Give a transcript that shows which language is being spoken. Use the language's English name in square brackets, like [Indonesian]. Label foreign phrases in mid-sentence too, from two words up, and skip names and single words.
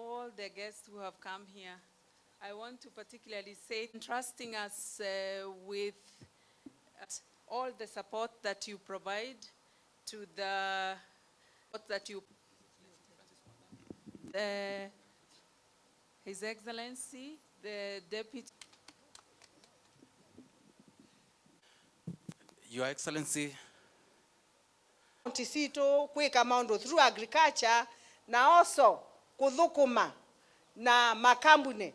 [English] the guests who have come here. I want to particularly say, entrusting us with all the support that you provide to the, His Excellency, the Deputy. Your Excellency, [Meru] Tisito kuweka maondo [English] through agriculture [Meru] na also kuthukuma na makambune